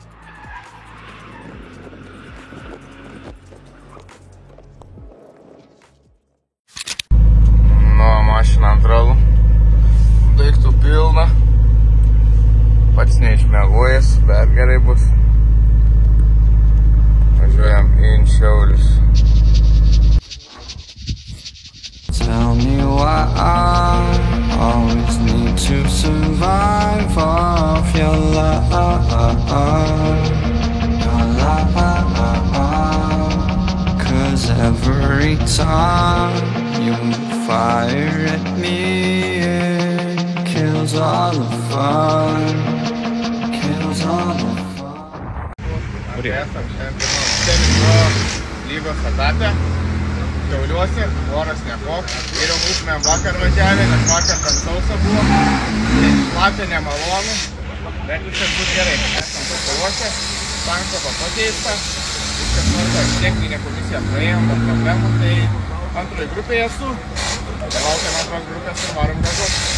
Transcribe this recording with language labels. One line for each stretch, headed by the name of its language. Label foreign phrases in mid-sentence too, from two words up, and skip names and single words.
Lithuanian: Mašina ant ralų, daiktų pilna, pats neišmiegojęs, bet gerai bus. Važiuojam į Šiaulius.
English: Tell me why I always need to survive off your love, cause every time you fire at me, it kills all the fun, kills all the fun.
Lithuanian: Esam šiandien lygos etape, Šiauliuose, oras nekoks. Geriau būtumėm vakar važiavę, nes vakar ten sausa buvo, šlapė nemalonu, bet viskas bus gerai. Esam pasiruošę, tankova pakeista, viskas nors techninė komisija praėjom, bet problemų, tai antroji grupėje esu. Laukiam antros grupės ir varom gažos.